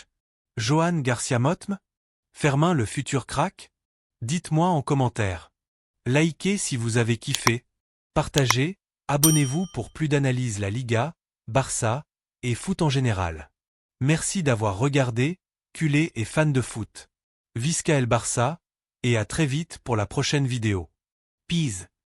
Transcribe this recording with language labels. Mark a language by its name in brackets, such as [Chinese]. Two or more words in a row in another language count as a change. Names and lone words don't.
[French] Johan Garcia Motm? Fermín le futur crack? Dites-moi en commentaire. Likez si vous avez kiffé. Partagez, abonnez-vous pour plus d'analyses la Liga, Barça, et foot en général. Merci d'avoir regardé, culé et fan de foot. [Catalan] Visca el Barça, [French] et à très vite pour la prochaine vidéo. Peace.